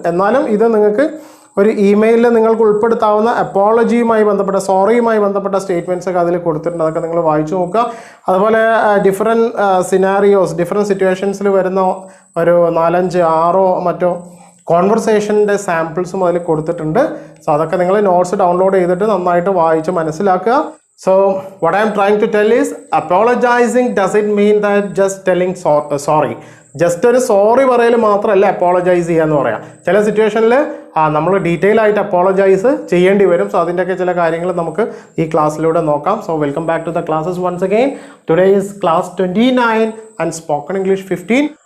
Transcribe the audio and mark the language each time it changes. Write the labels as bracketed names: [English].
[Malayalam] എന്നാലും ഇത് നിങ്ങൾക്ക് ഒരു ഇമെയിലിൽ നിങ്ങൾക്ക് ഉൾപ്പെടുത്താവുന്ന അപ്പോളജിയുമായി ബന്ധപ്പെട്ട, സോറിയുമായി ബന്ധപ്പെട്ട സ്റ്റേറ്റ്മെൻറ്റ്സ് ഒക്കെ അതിൽ കൊടുത്തിട്ടുണ്ട്. അതൊക്കെ നിങ്ങൾ വായിച്ചു നോക്കുക. അതുപോലെ ഡിഫറെൻറ്റ് സിനാരിയോസ്, ഡിഫറെൻറ്റ് സിറ്റുവേഷൻസിൽ വരുന്ന ഒരു 4, 5, 6 മറ്റോ കോൺവെർസേഷൻ്റെ സാമ്പിൾസും അതിൽ കൊടുത്തിട്ടുണ്ട്. സോ അതൊക്കെ നിങ്ങൾ നോട്ട്സ് ഡൗൺലോഡ് ചെയ്തിട്ട് നന്നായിട്ട് വായിച്ച് മനസ്സിലാക്കുക. [English] So what I am trying to tell is, apologizing doesn't mean that just telling sorry. [Malayalam] Just ഒരു സോറി പറയൽ മാത്രമല്ല അപ്പോളജൈസ് ചെയ്യാന്ന് പറയാം. ചില സിറ്റുവേഷനിൽ നമ്മൾ ഡീറ്റെയിൽ ആയിട്ട് അപ്പോളജൈസ് ചെയ്യേണ്ടി വരും. സോ അതിൻ്റെയൊക്കെ ചില കാര്യങ്ങൾ നമുക്ക് ഈ ക്ലാസ്സിലൂടെ നോക്കാം. [English] So welcome back to the classes once again. Today is class 29 and spoken English 15.